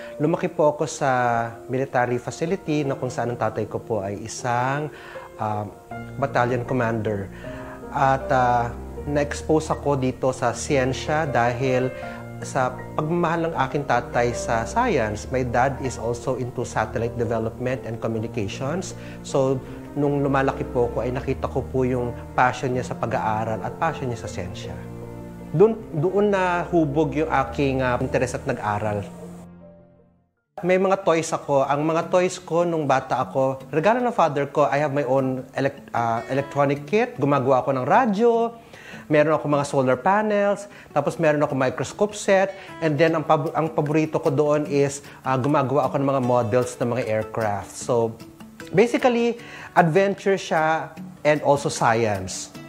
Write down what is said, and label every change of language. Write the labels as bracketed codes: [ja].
[tl] Lumaki po ako sa military facility na kung saan ang tatay ko po ay isang battalion commander. At na-expose ako dito sa siyensya dahil sa pagmamahal ng aking tatay sa science. [en] My dad is also into satellite development and communications. [tl] So, nung lumalaki po ako ay nakita ko po yung passion niya sa pag-aaral at passion niya sa siyensya. Doon na hubog yung aking interes at nag-aral. May mga toys ako. Ang mga toys ko nung bata ako, regalo ng father ko, [en] I have my own electronic kit. [tl] Gumagawa ako ng radyo. Meron ako mga solar panels. Tapos meron ako microscope set. And then ang paborito ko doon is gumagawa ako ng mga models ng mga aircraft. [en] So basically, adventure siya and also science.